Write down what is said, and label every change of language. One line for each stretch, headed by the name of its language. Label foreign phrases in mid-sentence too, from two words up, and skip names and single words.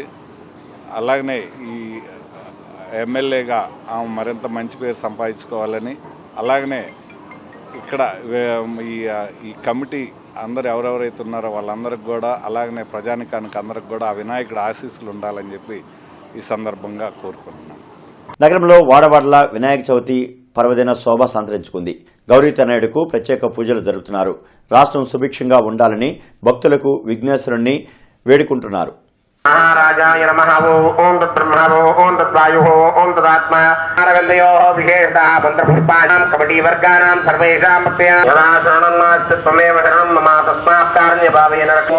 Telugu: అలాగనే ఈ ఎమ్మెల్యేగా ఆమె మరింత మంచి పేరు సంపాదించుకోవాలని, అలాగనే ఇక్కడ ఈ కమిటీ అందరు ఎవరెవరైతే ఉన్నారో వాళ్ళందరికి కూడా, అలాగనే ప్రజానికానికి అందరికి కూడా ఆ వినాయకుడి ఆశీస్సులు ఉండాలని చెప్పి ఈ సందర్భంగా కోరుకుంటున్నాను. నగరంలో వాడవాడల వినాయక చవితి పర్వదిన శోభ సంతరించుకుంది. గౌరీ తనయుడుకు ప్రత్యేక పూజలు జరుగుతున్నారు. రాష్ట్రం సుభిక్షంగా ఉండాలని భక్తులకు విఘ్నేశ్వరుణ్ణి వేడుకుంటున్నారు.
Sanskrit: महाराजाय नमः ओम तद्ब्रह्मणो ओम तद्वायुः ओम तदात्मा अरविन्दयोः विशेषतः मन्त्रपुष्पाणां कमिटी वर्गाणां सर्वेषां प्रत्यय यदा शरणं नास्ति त्वमेव शरणं मम तस्मात् कारण्यभावेन